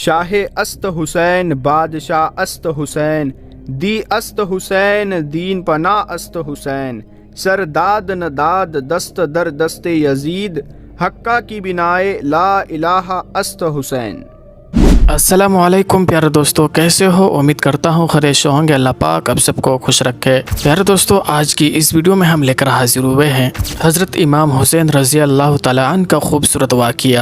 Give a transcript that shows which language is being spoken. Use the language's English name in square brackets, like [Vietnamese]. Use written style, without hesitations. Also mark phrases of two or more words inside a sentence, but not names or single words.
[Persian] شاہ است حسین بادشاہ است حسین، دی است حسین دین پناہ است حسین، سر داد نداد دست در دست یزید، حقہ کی بنائے لا الہ است حسین۔ [Urdu] السلام علیکم پیارے دوستو، کیسے ہو؟ امید کرتا ہوں خیریت ہوں گے۔ اللہ پاک اب سب کو خوش رکھے۔ پیارے دوستو، آج کی اس ویڈیو میں ہم لے کر حاضر ہوئے ہیں حضرت امام حسین [Arabic] رضی اللہ تعالیٰ عنہ [Urdu] کا خوبصورت واقعہ۔